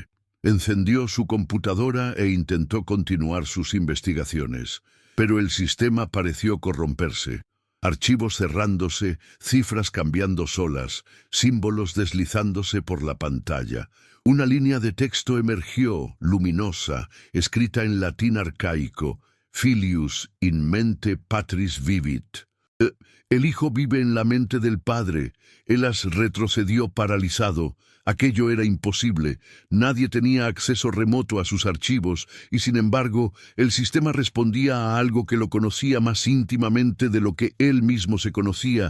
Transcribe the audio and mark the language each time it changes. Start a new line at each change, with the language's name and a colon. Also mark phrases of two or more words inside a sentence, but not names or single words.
Spanish: Encendió su computadora e intentó continuar sus investigaciones, pero el sistema pareció corromperse. Archivos cerrándose, cifras cambiando solas, símbolos deslizándose por la pantalla. Una línea de texto emergió, luminosa, escrita en latín arcaico:
Latin: Filius in mente patris vivit.
Spanish: El hijo vive en la mente del padre. Elas retrocedió paralizado. Aquello era imposible. Nadie tenía acceso remoto a sus archivos y, sin embargo, el sistema respondía a algo que lo conocía más íntimamente de lo que él mismo se conocía.